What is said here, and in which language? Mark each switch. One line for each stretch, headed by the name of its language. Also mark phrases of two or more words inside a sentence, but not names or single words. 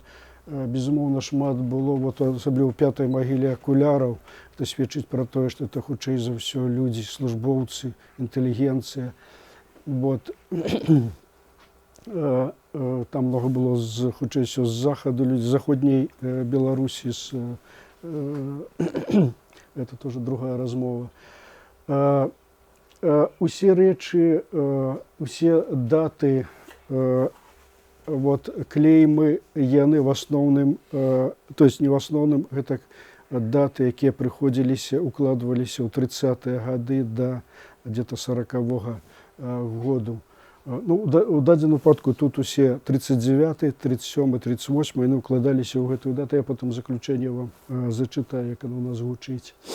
Belarusian: Безумоўна, шмат было, вот, асабліва ў пятай магіле акуляраў. Это сведчыць пра тое, што это хутчэй за ўсё людзі, службоўцы, інтэлігенцыя. Вот. Там много было, хутчэй усё, з захаду людзі, з заходняй Беларусі,
Russian: это тоже другая размова.
Belarusian: Усе рэчы, усе даты, вот, клеймы, яны в асноўным, то есть не в асноўным, гэта даты, якія прыходзіліся, укладваліся ў 30-е гады да где-то 40-го году. Ну, у дадзеным выпадку тут усе 39-й, 37-й, 38-й, яны укладаліся ў гэтую дату. Я потым заключэнне вам зачытаю, як оно у нас гучыць.